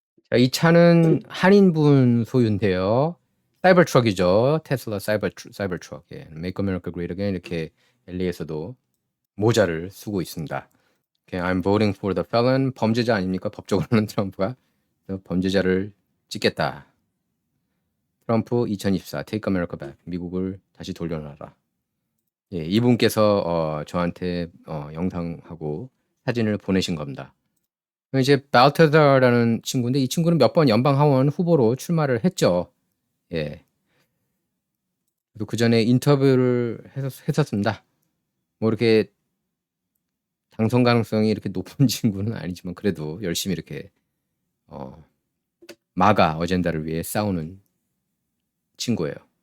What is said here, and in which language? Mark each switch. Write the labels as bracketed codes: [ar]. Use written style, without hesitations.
[ko] 자, 이 차는 한인분 소유인데요. 사이버 트럭이죠. 테슬라 사이버 트럭. 예. [en] Make America Great Again [ko] 이렇게 LA에서도 모자를 쓰고 있습니다. [en] Okay, I'm voting for the felon. [ko] 범죄자 아닙니까? 법적으로는 트럼프가 범죄자를 찍겠다. [en] 트럼프 2024 Take America Back. [ko] 미국을 다시 돌려놔라. 예, 이분께서 저한테 영상하고 사진을 보내신 겁니다. 이제 발테자라는 친구인데 이 친구는 몇 번 연방 하원 후보로 출마를 했죠. 예. 그 전에 인터뷰를 했었습니다. 뭐 이렇게 당선 가능성이 이렇게 높은 친구는 아니지만 그래도 열심히 이렇게 마가 어젠다를 위해 싸우는 친구예요.